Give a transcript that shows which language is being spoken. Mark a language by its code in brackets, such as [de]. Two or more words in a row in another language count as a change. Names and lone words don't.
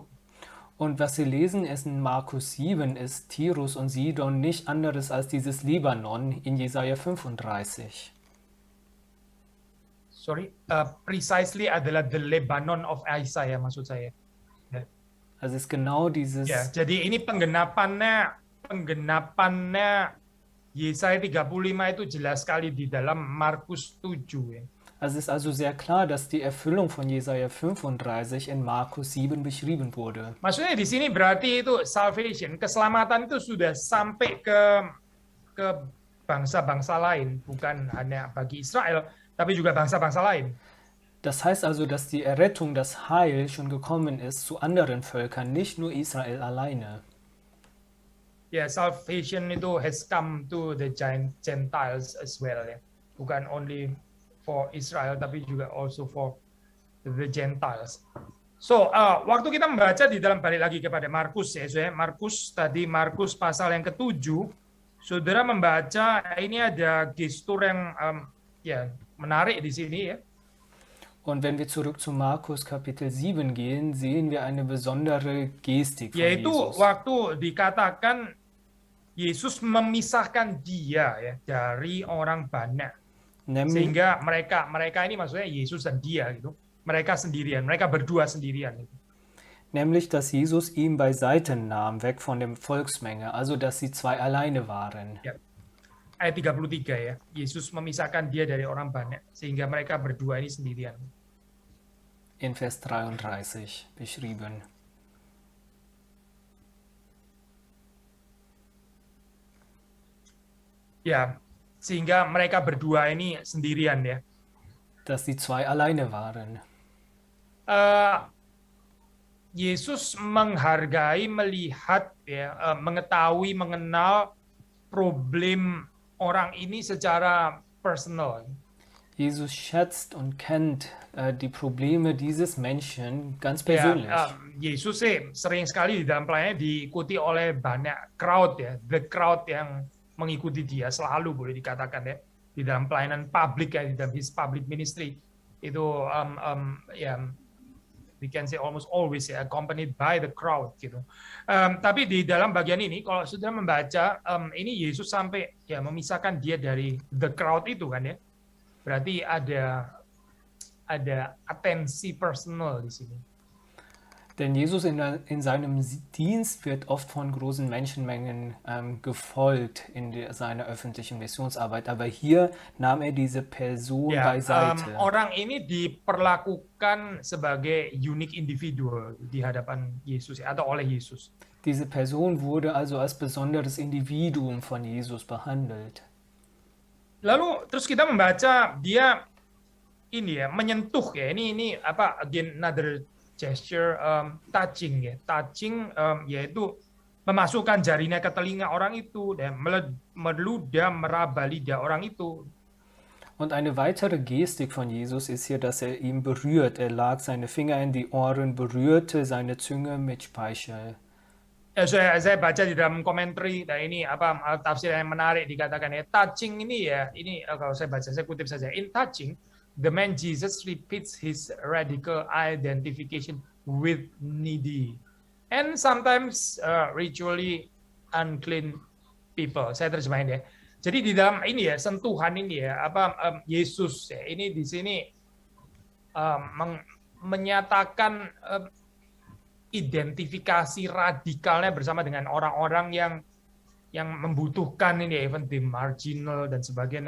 [de] Und was wir lesen ist in Markus 7, ist Tirus und Sidon nicht anderes als dieses Libanon in Jesaja 35. [en] Precisely adalah the Lebanon of Isaiah [id] maksud saya. [de] Also es ist genau dieses, [id] Ya, jadi ini penggenapannya Yesaya 35 itu jelas sekali di dalam Markus 7 ya. [de] also es ist also sehr klar, dass die Erfüllung von Jesaja 35 in Markus 7 beschrieben wurde. [id] Maksudnya di sini berarti itu salvation, keselamatan itu sudah sampai ke bangsa-bangsa lain, bukan hanya bagi Israel, tapi juga bangsa-bangsa lain. [de] Das heißt also, dass die Errettung, das Heil schon gekommen ist zu anderen Völkern, nicht nur Israel alleine. [id] Ya, [en] salvation itu has come to the Gentiles as well ya. Bukan only for Israel, [id] tapi juga [en] also for the Gentiles. [id] So, waktu kita membaca di dalam, balik lagi kepada Markus ya, Markus pasal yang ke-7, saudara membaca ini ada gestur yang ya menarik di sini ya. [de] Und wenn wir zurück zu Markus Kapitel 7 gehen, sehen wir eine besondere Gestik von [id] Yaitu [de] Jesus. [id] waktu dikatakan Yesus memisahkan dia ya dari orang banyak. Sehingga mereka ini maksudnya Yesus dan dia gitu. Mereka sendirian, mereka berdua sendirian gitu. [de] Nämlich, dass Jesus ihn beiseite nahm, weg von der Volksmenge, also dass sie zwei alleine waren. [id] Ya. Ayat 33 ya. Yesus memisahkan dia dari orang banyak sehingga mereka berdua ini sendirian. [de] In Vers 33 beschrieben. [id] Ya, sehingga mereka berdua ini sendirian ya. [de] Dass sie zwei alleine waren. [id] Yesus menghargai, melihat, ya, mengetahui, mengenal problem orang ini secara personal. [de] Jesus schätzt und kennt die Probleme dieses Menschen ganz [id] Ya, [de] persönlich. [id] Yesus sih sering sekali di dalam pelayanannya diikuti oleh banyak crowd, ya, [en] the crowd [id] yang mengikuti dia selalu, boleh dikatakan, ya, di dalam pelayanan publik, ya, di dalam [en] his public ministry [id] itu ya, [en] we can say almost always, ya, accompanied by the crowd gitu. [id] Tapi di dalam bagian ini kalau sudah membaca ini Yesus sampai, ya, memisahkan dia dari [en] the crowd [id] itu kan, ya. Berarti ada atensi personal di sini. [de] Denn Jesus in seinem Dienst wird oft von großen Menschenmengen gefolgt in seiner öffentlichen Missionsarbeit. Aber hier nahm er diese Person [id] Ya, [de] beiseite. [id] orang ini diperlakukan sebagai [en] unique individual [id] di hadapan Yesus, ya, atau oleh Yesus. [de] Diese Person wurde also als besonderes Individuum von Jesus behandelt. [id] Lalu terus kita membaca dia ini, ya, menyentuh, ya, ini apa, [en] again another gesture, touching, ya, touching, [id] yaitu memasukkan jarinya ke telinga orang itu dan meludah meraba lidah orang itu. [de] Und eine weitere Gestik von Jesus ist hier, dass er ihn berührt. Er lag seine Finger in die Ohren, berührte seine Zunge mit Speichel. [id] Saya baca di dalam commentary, nah ini apa tafsir yang menarik dikatakan, ya, touching ini, ya, ini kalau saya baca, saya kutip saja, [en] in touching the man Jesus repeats his radical identification with needy and sometimes ritually unclean people. [id] Saya terjemahin, ya. Jadi di dalam ini, ya, sentuhan ini, ya, apa Yesus, ya, ini di sini menyatakan identifikasi radikalnya bersama dengan orang-orang yang membutuhkan ini, [en] even the marginal [id] dan sebagainya.